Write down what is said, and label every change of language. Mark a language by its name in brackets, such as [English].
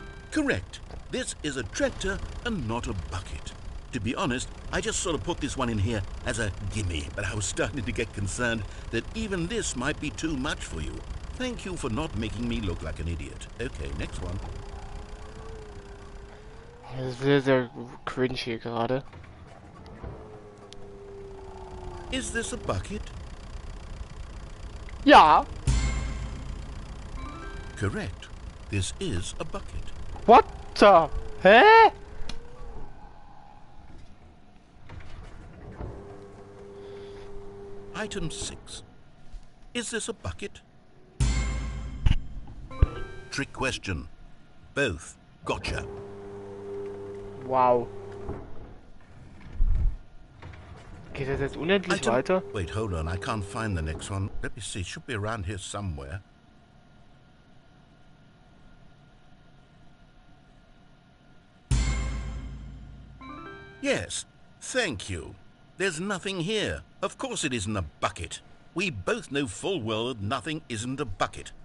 [English] Correct. This is a tractor and not a bucket. To be honest, I just sort of put this one in here as a gimme, but I was starting to get concerned that even this might be too much for you. Thank you for not making me look like an idiot. Okay, next one. [German] Das ist sehr, sehr cringe hier gerade. [English] Is this a bucket? [German] Ja. [English] Correct. This is a bucket. What the? Hä? Item 6. Is this a bucket? Trick question. Both. Gotcha. Wow. [German] Geht das jetzt unendlich weiter? [English] Wait, hold on. I can't find the next one. Let me see. It should be around here somewhere. Yes. Thank you. There's nothing here. Of course it isn't a bucket. We both know full well that nothing isn't a bucket.